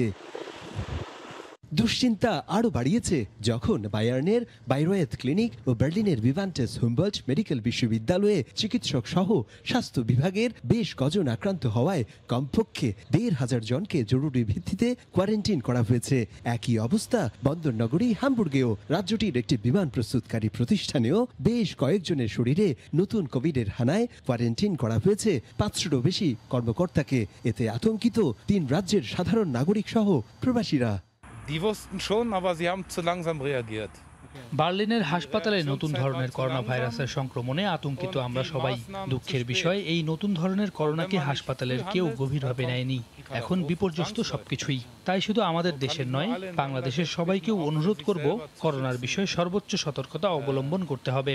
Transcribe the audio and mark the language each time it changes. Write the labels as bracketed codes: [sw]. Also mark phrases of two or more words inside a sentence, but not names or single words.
[bn] দুশ্চিন্তা আরও বাড়িয়েছে যখন বায়ার্নের বাইরোয়েথ ক্লিনিক ও বার্লিনের ভিভান্টেস হুমবল্ট মেডিকেল বিশ্ববিদ্যালয়ে চিকিৎসক সহ স্বাস্থ্য বিভাগের বেশ কজন আক্রান্ত হওয়ায় কমপক্ষে 1,500 জনকে জরুরি ভিত্তিতে কোয়ারেন্টিন করা হয়েছে। একই অবস্থা বন্দর নগরী হামবুর্গেও। রাজ্যটির একটি বিমান প্রস্তুতকারী প্রতিষ্ঠানেও বেশ কয়েকজনের শরীরে নতুন কোভিডের হানায় কোয়ারেন্টিন করা হয়েছে 500-ও বেশি কর্মকর্তাকে। এতে আতঙ্কিত 3 রাজ্যের সাধারণ নাগরিক সহ প্রবাসীরা। [de] Die wussten schon, aber sie haben zu langsam reagiert. [bn] বার্লিনের হাসপাতালে নতুন ধরনের করোনা ভাইরাসের সংক্রমণে আতঙ্কিত আমরা সবাই। দুঃখের বিষয়, এই নতুন ধরনের করোনাকে হাসপাতালের কেউ গভীরভাবে নেয়নি। এখন বিপর্যস্ত সবকিছুই। তাই শুধু আমাদের দেশের নয়, বাংলাদেশের সবাইকেও অনুরোধ করব, করোনার বিষয়ে সর্বোচ্চ সতর্কতা অবলম্বন করতে হবে।